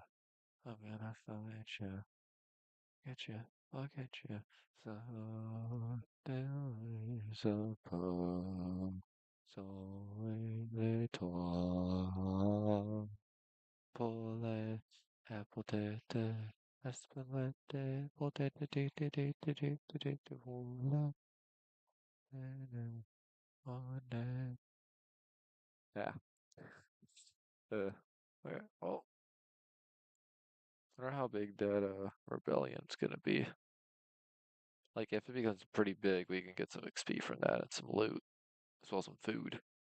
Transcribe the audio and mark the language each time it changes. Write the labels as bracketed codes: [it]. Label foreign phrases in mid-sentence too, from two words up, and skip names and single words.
[en] I'm gonna find you. Get you, I'll get you. So there is a poem. So little pole apple tete aspelete potete tete tete tete tete hula on. Yeah. Okay. Well, I wonder how big that rebellion's gonna be. Like if it becomes pretty big, we can get some XP from that and some loot, as well as some food.